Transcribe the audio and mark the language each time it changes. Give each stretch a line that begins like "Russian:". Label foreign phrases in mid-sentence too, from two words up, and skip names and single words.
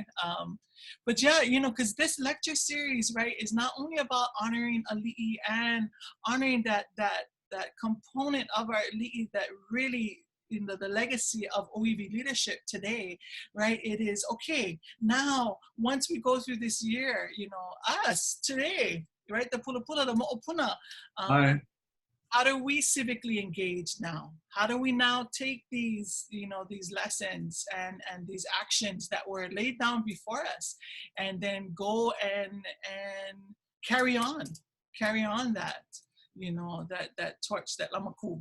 English: But yeah, you know, because this lecture series, right, is not only about honoring ALIʻI and honoring that component of our ALIʻI that really, you know, the legacy of OEV leadership today, right? It is, okay, now, once we go through this year, you know, us today, right? The pula, the moʻopuna. How do we civically engage now? How do we now take these, you know, these lessons and these actions that were laid down before us, and then go and carry on that, you know, that torch, that lamaku.